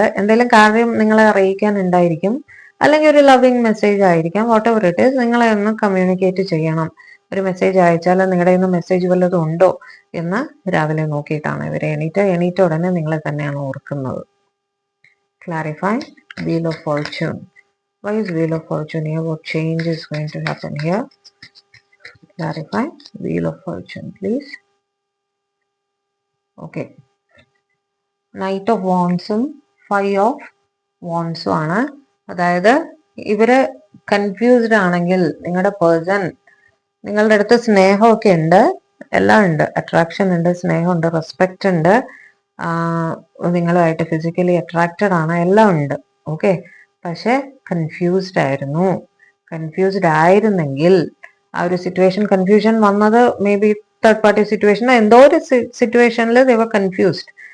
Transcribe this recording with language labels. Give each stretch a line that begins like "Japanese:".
Malayalam: എന്തെങ്കിലും കാര്യം നിങ്ങളെ അറിയിക്കാൻ ഉണ്ടായിരിക്കും, അല്ലെങ്കിൽ ഒരു ലവിങ് മെസ്സേജ് ആയിരിക്കാം.
English: whatever it is,
Malayalam: നിങ്ങളെ ഒന്ന് കമ്മ്യൂണിക്കേറ്റ് ചെയ്യണം. ഒരു മെസ്സേജ് അയച്ചാൽ നിങ്ങളുടെ ഇന്ന് മെസ്സേജ് വല്ലതും ഉണ്ടോ എന്ന് രാവിലെ നോക്കിയിട്ടാണ് ഇവരെ എണീറ്റ ഉടനെ നിങ്ങളെ തന്നെയാണ് ഓർക്കുന്നത്.
English: Clarify Wheel of Fortune. Why is Wheel of Fortune here? What change is going to happen here? Clarify Wheel of Fortune, please.
Malayalam: Okay. Knight of Wandsഉം 5 of Wandsഉം ആണ്. അതായത് ഇവര് കൺഫ്യൂസ്ഡ് ആണെങ്കിൽ നിങ്ങളുടെ പേഴ്സൺ നിങ്ങളുടെ അടുത്ത് സ്നേഹമൊക്കെ ഉണ്ട്, എല്ലാം ഉണ്ട്. അട്രാക്ഷൻ ഉണ്ട്, സ്നേഹമുണ്ട്, റെസ്പെക്റ്റ് ഉണ്ട്, നിങ്ങളുമായിട്ട് ഫിസിക്കലി അട്രാക്റ്റഡ് ആണ്, എല്ലാം ഉണ്ട്. ഓക്കെ, പക്ഷെ കൺഫ്യൂസ്ഡ് ആയിരുന്നു. കൺഫ്യൂസ്ഡ് ആയിരുന്നെങ്കിൽ ആ ഒരു സിറ്റുവേഷൻ, കൺഫ്യൂഷൻ വന്നത്
English: maybe third party situation,
Malayalam: എന്തോ ഒരു സിറ്റുവേഷനിൽ
English: They confused.